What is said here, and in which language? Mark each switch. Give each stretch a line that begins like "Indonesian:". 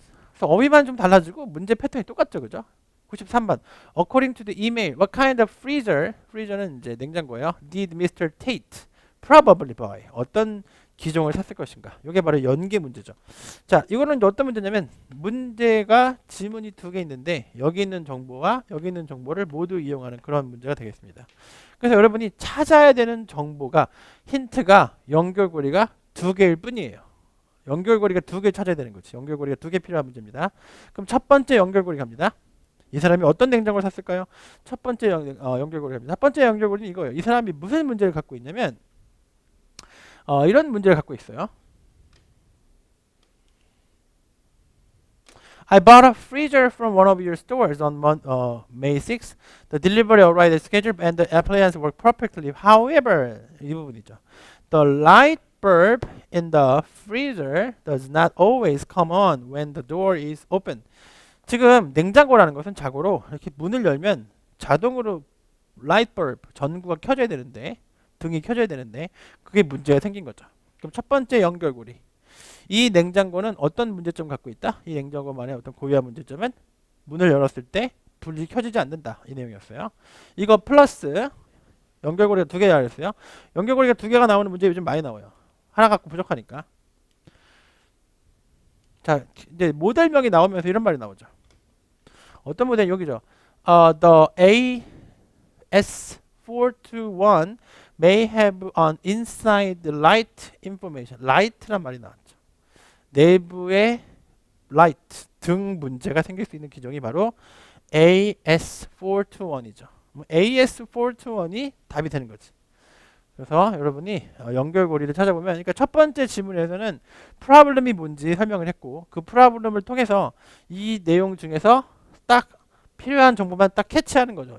Korean: 그래서 어휘만 좀 달라지고 문제 패턴이 똑같죠. 그죠? 93번.
English: According to the email, what kind of freezer
Korean: 는 이제 냉장고예요.
English: Did Mr. Tate probably buy?
Korean: 어떤 기종을 샀을 것인가? 이게 바로 연계 문제죠. 자, 이거는 어떤 문제냐면 문제가 지문이 2개 있는데 여기 있는 정보와 여기 있는 정보를 모두 이용하는 그런 문제가 되겠습니다. 그래서 여러분이 찾아야 되는 정보가 힌트가 연결고리가 2개일 뿐이에요. 연결고리가 2개 찾아야 되는 거지. 연결고리가 2개 필요한 문제입니다. 그럼 첫 번째 연결고리 갑니다. 이 사람이 어떤 냉장고를 샀을까요? 첫 번째 연결고리 갑니다. 첫 번째 연결고리는 이거예요. 이 사람이 무슨 문제를 갖고 있냐면 이런 문제를 갖고 있어요.
English: I bought a freezer from one of your stores on May 6th. The delivery arrived as scheduled and the appliance worked perfectly. However,
Korean: 이 부분이죠.
English: The light bulb in the freezer does not always come on when the door is open.
Korean: 지금 냉장고라는 것은 자고로 이렇게 문을 열면 자동으로 라이트 벌브 전구가 켜져야 되는데 등이 켜져야 되는데 그게 문제가 생긴 거죠. 그럼 첫 번째 연결고리. 이 냉장고는 어떤 문제점 갖고 있다? 이 냉장고만의 어떤 고유한 문제점은 문을 열었을 때 불이 켜지지 않는다. 이 내용이었어요. 이거 플러스 연결고리가 두 개가 있어요. 연결고리가 두 개가 나오는 문제 요즘 많이 나와요. 하나 갖고 부족하니까. 자, 이제 모델명이 나오면서 이런 말이 나오죠. 어떤 모델 여기죠.
English: The AS421 may have an inside light information.
Korean: light란 말이 나왔죠. 내부에 light 등 문제가 생길 수 있는 기종이 바로 AS421이죠. AS421이 답이 되는 거지. 그래서 여러분이 연결고리를 찾아보면, 그러니까 첫 번째 지문에서는 프로블럼이 뭔지 설명을 했고, 그 프로블럼을 통해서 이 내용 중에서 딱 필요한 정보만 딱 캐치하는 거죠.